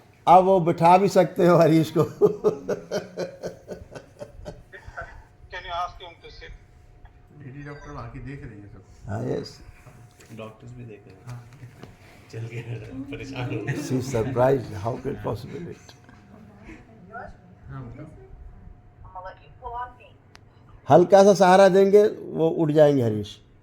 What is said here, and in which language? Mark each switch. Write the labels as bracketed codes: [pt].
[hi] अब वो बिठा भी सकते हो हरीश को। [en] Can you ask him to sit? [hi] Lady doctor वहाँ की देख रही है सब। हाँ, [en] yes, [hi] डॉक्टर्स भी देख रहे हैं, चल के परेशान हो गए। [en] She surprised, how can possible it. I'm gonna let you pull on me. [hi] हल्का सा सहारा देंगे, वो उठ जाएंगे हरीश।